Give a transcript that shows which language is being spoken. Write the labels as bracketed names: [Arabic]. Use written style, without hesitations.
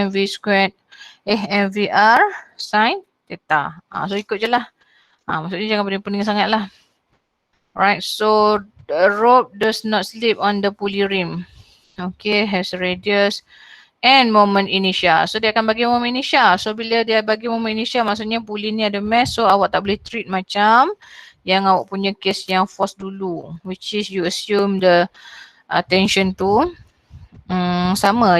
[English] mv squared mvr sin theta. So [Malay] ikut je lah. Maksudnya jangan pening-pening sangat lah. [English] Alright, so the rope does not slip on the pulley rim. Okay, has radius and moment initial. [Malay] So dia akan bagi moment initial. So bila dia bagi moment initial, maksudnya pulley ni ada mass. So awak tak boleh treat macam yang awak punya case yang force dulu. [English] Which is you assume the tension tu sama.